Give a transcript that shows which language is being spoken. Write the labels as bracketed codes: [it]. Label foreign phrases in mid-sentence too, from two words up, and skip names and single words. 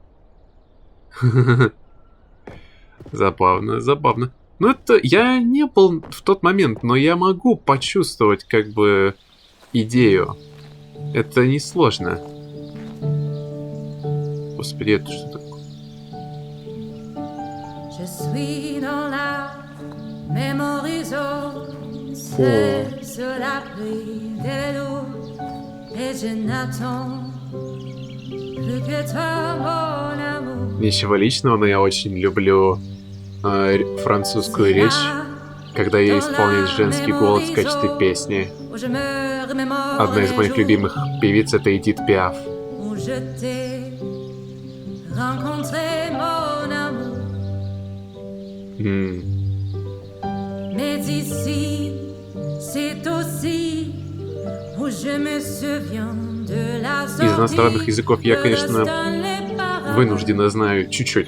[ru] Забавно, забавно. Ну, это я не был в тот момент, но я могу почувствовать, как бы, идею. Это несложно. Господи, это что такое? [fr] Je suis dans la [en] memory zone, [fr] seul sur l'abri des loups, et je n'attends plus que toi, mon amour. [ru] Ничего личного, но я очень люблю французскую речь, когда я исполняю женский голос в качестве песни. Одна из моих любимых певиц — это Эдит Пиаф. Из иностранных языков я, конечно, вынужденно знаю чуть-чуть.